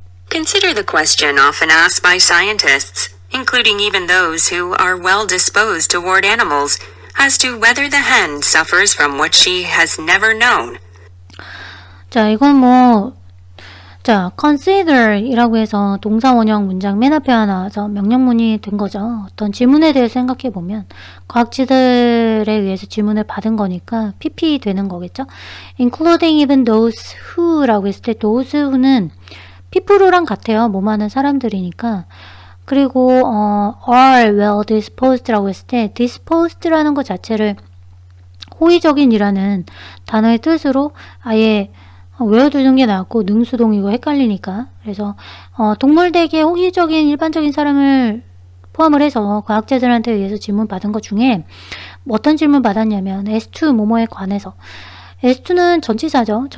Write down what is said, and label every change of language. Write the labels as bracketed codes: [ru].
[en] Consider the question often asked by scientists, including even those who are well disposed toward animals, as to whether the hen suffers from what she has never known. [ko] 자, 이건 consider 이라고 해서 동사 원형 문장 맨 앞에 하나 명령문이 된 거죠. 어떤 질문에 대해서 생각해 보면 과학자들에 의해서 질문을 받은 거니까 PP 되는 거겠죠. [en] Including even those who [ko] 라고 했을 때 those who는 people랑 같아요. 뭐하는 사람들이니까. 그리고 [en] are well disposed [ko] 라고 했을 때 disposed라는 것 자체를 호의적인이라는 단어의 뜻으로 아예 외워두는 게 낫고 능수동이고 헷갈리니까 그래서 동물대기에 호기적인 일반적인 사람을 포함을 해서 과학자들한테 의해서 질문 받은 것 중에 어떤 질문 받았냐면 S2 뭐뭐에 관해서 S2는 전치사죠.